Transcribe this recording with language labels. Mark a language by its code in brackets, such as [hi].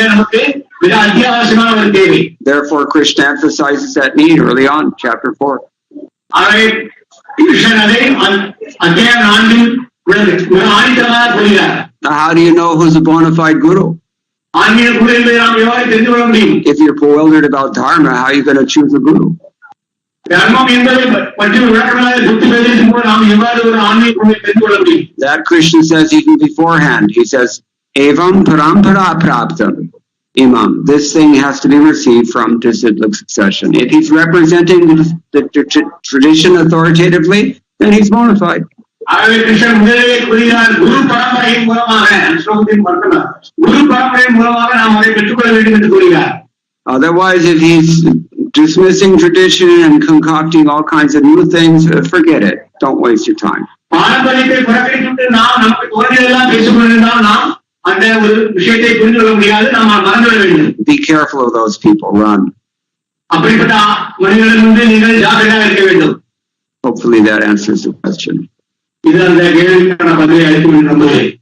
[en] Therefore, Krishna emphasizes that need early on, chapter 4. [ta] ஆணித்தரமாக கூறுகிறார். [en] How do you know who's a bona fide guru? [ta] ஆன்மீக குரு என்பதை நாம் எவ்வாறு தெரிந்து கொள்ள முடியும்? [en] If you're bewildered about dharma, how are you going to choose a guru? [ta] தர்மம் என்பதை பற்றி விளக்கமாக சுத்தி பேசும் போது நாம் எவ்வாறு ஒரு ஆன்மீக குருவை தெரிந்து கொள்ள முடியும்? [en] That Krishna says even beforehand. He says, [sa] Evam parampara praptam imam. [en] This thing has to be received from disciplic succession. If he's representing the tradition authoritatively, then he's bona fide. [ta] ஆகவே கிருஷ்ணன் முதலிலே கூறுகிறார், குரு பரம்பரையின் மூலமாக, ஸ்லோகத்தின் பர்த்தனம், குரு பரம்பரையின் மூலமாக நாம் அதை பெற்றுக்கொள்ள வேண்டும் என்று கூறுகிறார். [en] Otherwise, if he's dismissing tradition and concocting all kinds of new things, forget it. Don't waste your time. [ta] பாரம்பரியத்தை புறக்கணித்து நாம் நமக்கு தோன்றியதெல்லாம் பேசிக்கொண்டிருந்தால் நாம் அந்த ஒரு விஷயத்தை புரிந்து கொள்ள முடியாது, நாம் மறந்துவிட வேண்டும். [en] Be careful of those people. Run. [ta] அப்படிப்பட்ட மனிதர்களிலிருந்து நீங்கள் ஜாக்கிரதையாக இருக்க வேண்டும். [en] Hopefully that answers the question. [ta] இது அந்த கேள்விக்கான பதிலை அளிக்கும் என்று நம்புகிறேன்.